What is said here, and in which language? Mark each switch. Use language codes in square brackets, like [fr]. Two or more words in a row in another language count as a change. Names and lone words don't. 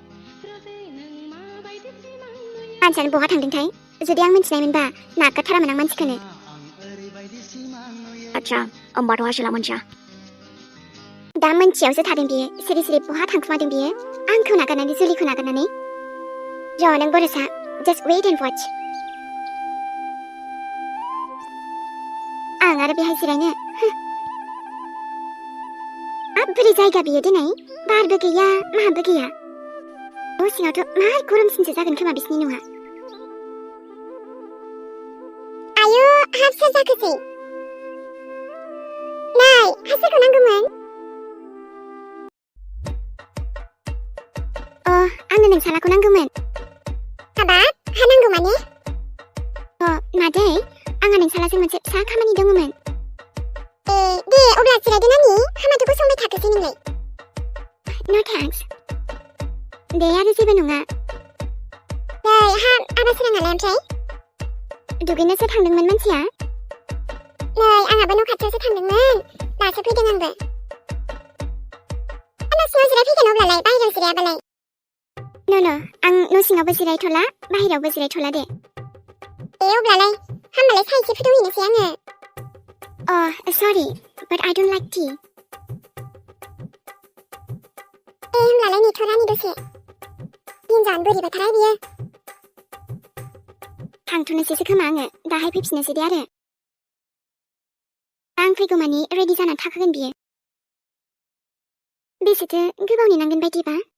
[brx] मानसियानो बहा थांदोंथाय? जुदि आं मिन्थिनायमोनबा नागारथारामोन आं मानसिखौनो। आच्छा, होमबाथ' हासिला मोनथिया। दा मोनथियावसो थादों बियो। सिरि बहा थांखुमादों बियो? आंखौ नागारनानै, जुलिखौ नागारनानै। र' नों बरसा, [en] just wait and watch। [brx] आं आरो बेहाय जिरायनो? बोरै जायगा बियो दिनै? बारबो गैया, माबो गैया। न' सिङावथ' मार गरमसिनसो जागोन खोमा बिसिनि न'आ। आयु, हाफ सोर जाखोसै? नै, हा सोरखौ नांगौमोन? आंनो नोंसालाखौ नांगौमोन। हाबाब, हा नांगौ माने? मादै, आंहा नोंसालाजों मोनसे फिसा खामानि दङमोन। दे, अब्ला जिरायदो नानि, हामाथ' गसंबाय थाखोसै नोंलाय? [en] No thanks। [brx] दे, आरो जेबो नङा। नै, आबा सोराङालाय ओमफ्राय? दुगैनोसो थांदोंमोन मानसिया। नै, आंहाबो न' खाथियावसो थांदोंमोन, दासो फैदों आंबो। न' सिङाव जिरायफैगोन अब्लालाय, बाहेरायाव जिरायाबालाय? No, आं न' सिङावबो जिरायथ'ला, बाहेरायावबो जिरायथ'ला दे। अब्लालाय, हामबालाय साहा एसे फुदुंहैनोसै आङो। [en] Sorry, but I don't like tea। [brx] होमब्लालाय नेथ'रानि दसे। हिनजावानो बोरैबाथाराय बियो। थांथ'नोसैसो खोमा आङो, दाहाय फैफिननोसै दे आरो। आं फैगौमानि रेडि जानानै थाखागोन बियो। बेसेथो गोबाव नेनांगोन बायदिबा?